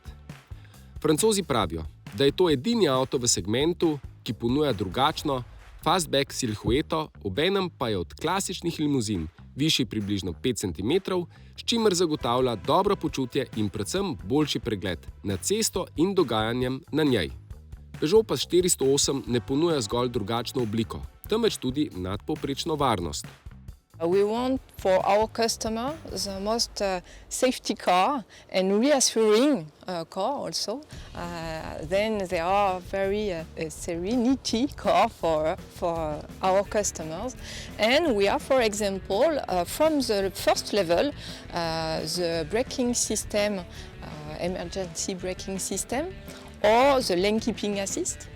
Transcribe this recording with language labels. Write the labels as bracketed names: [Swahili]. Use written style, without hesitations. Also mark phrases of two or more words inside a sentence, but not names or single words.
[Slovenian] Francozi pravijo, da je to edini avto v segmentu, ki ponuja drugačno fastback silhueto, obenem pa je od klasičnih limuzin višji približno 5 cm, s čimer zagotavlja dobro počutje in predvsem boljši pregled nad cesto in dogajanjem na njej. Peugeot pa s 408 ne ponuja zgolj drugačno obliko, temveč tudi nadpovprečno varnost. [English] We want for our customer the most safety car and reassuring car also. Then they are very serenity car for our customers. And we have, for example, from the first level, the braking system, emergency braking system, or the lane keeping assist.